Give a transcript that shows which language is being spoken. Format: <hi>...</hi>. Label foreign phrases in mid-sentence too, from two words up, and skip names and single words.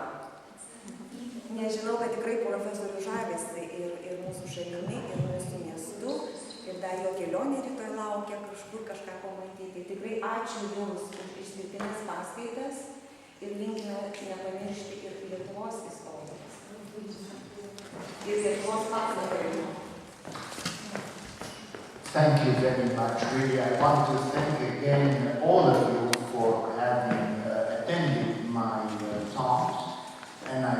<lt>Nežinau, kad tikrai profesorių žavisi ir mūsų šalimi, ir mūsų miestu, ir dar jo kelionė rytoj laukia kažkur kažką pamatyti. Tikrai ačiū Jums už išskirtines paskaitas ir linkime nepamiršti ir Lietuvos istorijos. Ir Lietuvos pasakojimo.</lt> <en>Thank you very much. Really, I want to thank again all of you for having attended my talks.</en>